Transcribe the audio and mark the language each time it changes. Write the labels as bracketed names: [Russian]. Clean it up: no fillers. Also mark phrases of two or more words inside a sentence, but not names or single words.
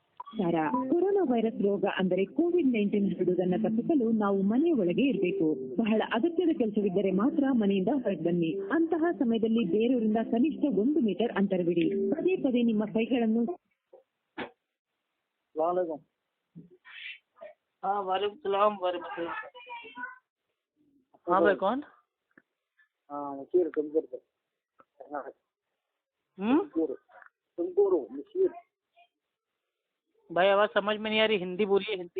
[Kannada] ನಮಸ್ಕಾರ. ಕೊರೋನಾ ವೈರಸ್ ರೋಗ ಅಂದರೆ ಕೋವಿಡ್-19 ಹರಡುವುದನ್ನು ತಪ್ಪಿಸಲು ನಾವು ಮನೆಯ ಒಳಗೆ ಇರಬೇಕು. ಬಹಳ ಅಗತ್ಯದ ಕೆಲಸವಿದ್ದರೆ ಮಾತ್ರ ಮನೆಯಿಂದ ಹೊರಗೆ ಬನ್ನಿ. ಅಂತಹ ಸಮಯದಲ್ಲಿ ಬೇರೆಯವರಿಂದ ಕನಿಷ್ಠ 1 ಮೀಟರ್ ಅಂತರವಿಡಿ. ಪದೇ ಪದೇ ನಿಮ್ಮ ಕೈಗಳನ್ನು [Arabic] وعليكم السلام ورحمة الله. [Hindi] हाँ भाई कौन? मशीर तुमकुर से। तुमकुर मशीर। भाई आवाज समझ में नहीं आ रही, हिंदी बोलिए, हिंदी।